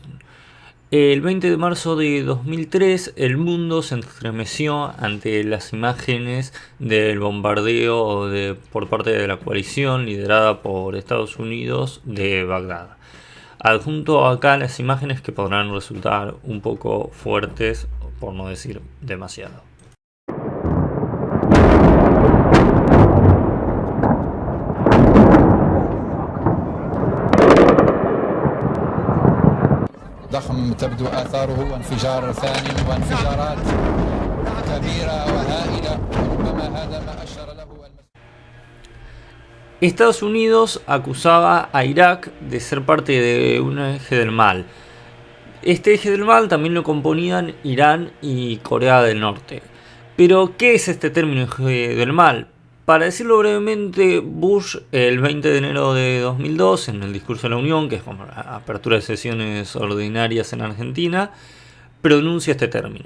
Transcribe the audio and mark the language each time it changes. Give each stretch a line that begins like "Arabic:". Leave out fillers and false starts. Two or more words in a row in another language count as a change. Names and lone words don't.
Spanish: El 20 de marzo de 2003, el mundo se estremeció ante las imágenes del bombardeo por parte de la coalición liderada por Estados Unidos de Bagdad. Adjunto acá las imágenes que podrán resultar un poco fuertes, por no decir demasiado.
Arabic: ضخم تبدو آثاره وانفجار ثاني وانفجارات كبيرة وهائلة وربما هذا ما أشار له
Spanish: Estados Unidos acusaba a Irak de ser parte de un eje del mal. Este eje del mal también lo componían Irán y Corea del Norte. Pero, ¿qué es este término eje del mal? Para decirlo brevemente, Bush, el 20 de enero de 2002, en el discurso de la Unión, que es como la apertura de sesiones ordinarias en Argentina, pronuncia este término.